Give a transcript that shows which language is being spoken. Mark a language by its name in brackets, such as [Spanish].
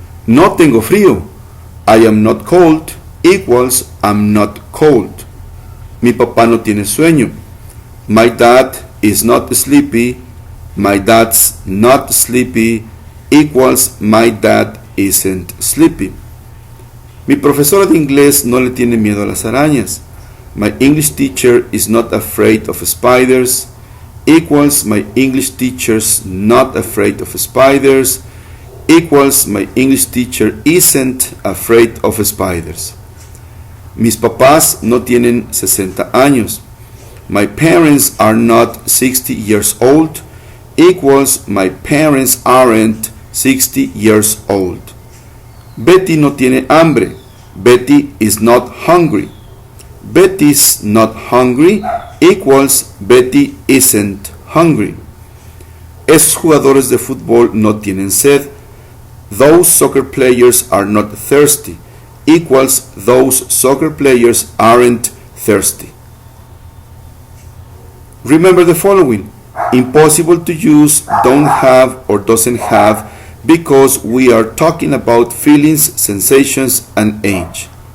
[Spanish] No tengo frío. [English] I am not cold equals I'm not cold. [Spanish] Mi papá no tiene sueño. [English] My dad is not sleepy. My dad's not sleepy equals my dad isn't sleepy. [Spanish] Mi profesora de inglés no le tiene miedo a las arañas. [English] My English teacher is not afraid of spiders equals my English teacher's not afraid of spiders equals my English teacher isn't afraid of spiders. [Spanish] Mis papás no tienen 60 años. [English] My parents are not 60 years old equals my parents aren't 60 years old. [Spanish] Betty no tiene hambre. [English] Betty is not hungry. Betty's not hungry equals Betty isn't hungry. [Spanish] Esos jugadores de fútbol no tienen sed. [English] Those soccer players are not thirsty equals those soccer players aren't thirsty. Remember the following. Impossible to use don't have or doesn't have because we are talking about feelings, sensations, and age.